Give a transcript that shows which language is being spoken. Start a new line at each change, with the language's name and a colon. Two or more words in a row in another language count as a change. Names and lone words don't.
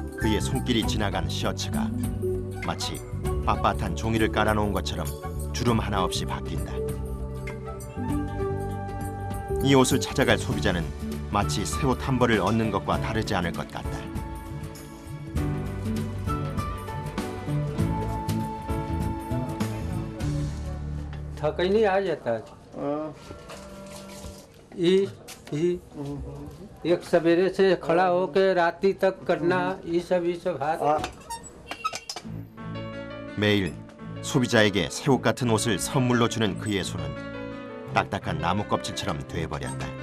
Korean: 그의 손길이 지나간 셔츠가 마치 빳빳한 종이를 깔아놓은 것처럼 주름 하나 없이 바뀐다. 이 옷을 찾아갈 소비자는 마치 새 옷 한 벌을 얻는 것과 다르지 않을 것 같다.
Hindi: थका ही नहीं आ जाता है। एक सवेरे से खड़ा होकर रात्रि तक करना ये सब हाथ
Korean: 매일 소비자에게 새 옷 같은 옷을 선물로 주는 그의 손은 딱딱한 나무 껍질처럼 돼버렸다.